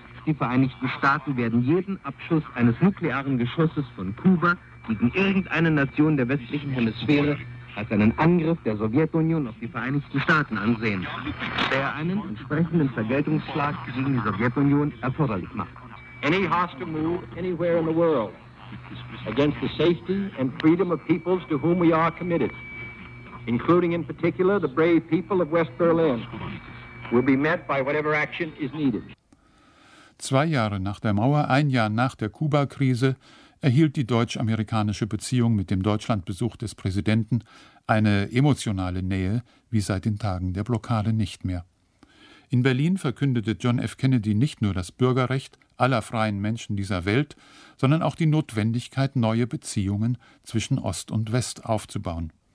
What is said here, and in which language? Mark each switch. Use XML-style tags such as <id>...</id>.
<de>Die Vereinigten Staaten werden jeden Abschuss eines nuklearen Geschosses von Kuba gegen irgendeine Nation der westlichen Hemisphäre als einen Angriff der Sowjetunion auf die Vereinigten Staaten ansehen, der einen entsprechenden Vergeltungsschlag gegen die Sowjetunion erforderlich macht.</de> <en>Any hostile move anywhere in the world against the safety and freedom of peoples to whom we are committed, including in particular the brave people of West Berlin, will be met by whatever action is needed.</en> <de>2 Jahre nach der Mauer, 1 Jahr nach der Kuba-Krise, erhielt die deutsch-amerikanische Beziehung mit dem Deutschlandbesuch des Präsidenten eine emotionale Nähe wie seit den Tagen der Blockade nicht mehr. In Berlin verkündete John F. Kennedy nicht nur das Bürgerrecht aller freien Menschen dieser Welt, sondern auch die Notwendigkeit, neue Beziehungen zwischen Ost und West aufzubauen.</de>